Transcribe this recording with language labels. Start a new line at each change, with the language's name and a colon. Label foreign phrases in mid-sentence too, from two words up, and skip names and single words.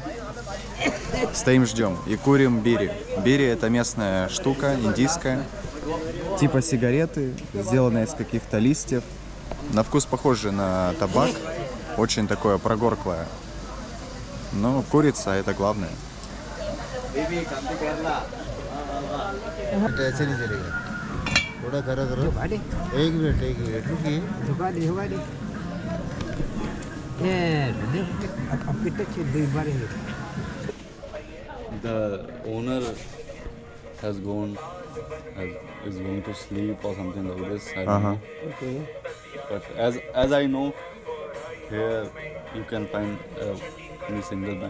Russian: Стоим, ждем и курим бири. Бири — это местная штука, индийская. Типа сигареты, сделанная из каких-то листьев. На вкус похоже на табак. Очень такое прогорклое. Но курица — это главное.
Hindi: थोड़ा करो एक मिनट रुकिए
English: The owner has gone, is going to sleep or something like this. I don't know. Okay. But as I know, here you can find any single bank.